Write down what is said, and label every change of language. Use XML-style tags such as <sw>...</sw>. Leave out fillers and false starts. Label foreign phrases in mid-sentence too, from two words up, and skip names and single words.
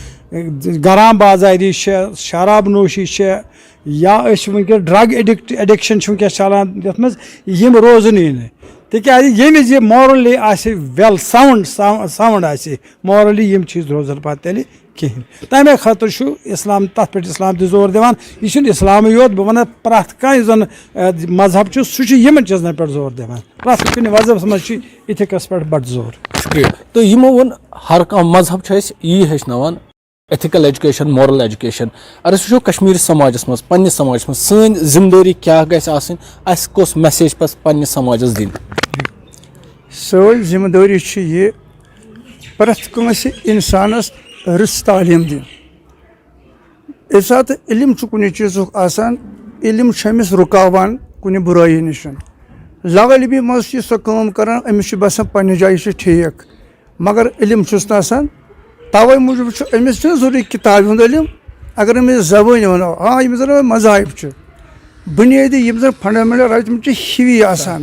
<ks>غرام بازاری چھےٚ شراب نوشی چھےٚ یا أسۍ چھِ وٕنکیٚس</ks> <en>drug addiction</en> <ks>چھُ وٕنکیٚس چلان یتھ منٛز یِم روزنٕے نہٕ تِکیازِ ییٚمہِ وِزِ یہِ مارلی آسہِ</ks> <en>well sound</en> <ks>آسہِ مارلی یِم چیٖز روزن پتہٕ تیٚلہِ کِہینۍ تمے خٲطرٕ چھُ اسلام تتھ پٮ۪ٹھ اسلام تہِ زور دِوان یہِ چھُنہٕ اسلامٕے یوت بہٕ ونہٕ پرٛٮ۪تھ کانٛہہ یُس زن مذہب چھُ سُہ چھُ یِمن چیٖزن پٮ۪ٹھ زور دِوان پرٛٮ۪تھ کُنہِ مذہبس منٛز چھُ اِتھِکس پٮ۪ٹھ بڑٕ زور شُکریہ تہٕ یِمو ووٚن ہر کانٛہہ مذہب چھُ اَسہِ یی ہیٚچھناوان</ks> <en>ethical education moral education</en> <ks>اگر أسۍ وٕچھو کشمیٖر سماجس منٛز پننِس سماجس منٛز سٲنۍ ذمہٕ دٲری کیاہ گژھِ آسٕنۍ اَسہِ کۄس میسیج پزِ پننِس سماجس دِنۍ سٲنۍ ذمہٕ دٲری چھِ یہِ پرٛٮ۪تھ کٲنٛسہِ اِنسانس رٕژ تعلیٖم دِنۍ ییٚمہِ ساتہٕ علم چھُ کُنہِ چیٖزُک آسان علم چھُ أمِس رُکاوان کُنہِ بُرٲیی نِش لاعلمی منٛز چھِ سۄ کٲم کران أمِس چھُ باسان پننہِ جایہِ چھُ ٹھیٖک مگر علم چھُس نہٕ آسان توے موٗجوٗب چھُ أمِس چھُنہٕ ضروٗری کِتابہِ ہُنٛد علم اگر أمِس زبٲنۍ ونو یِم زن مذاہب چھِ بُنیٲدی یِم زن</ks> <en>fundamental right</en> <ks>تِم چھِ ہِوی آسان</ks>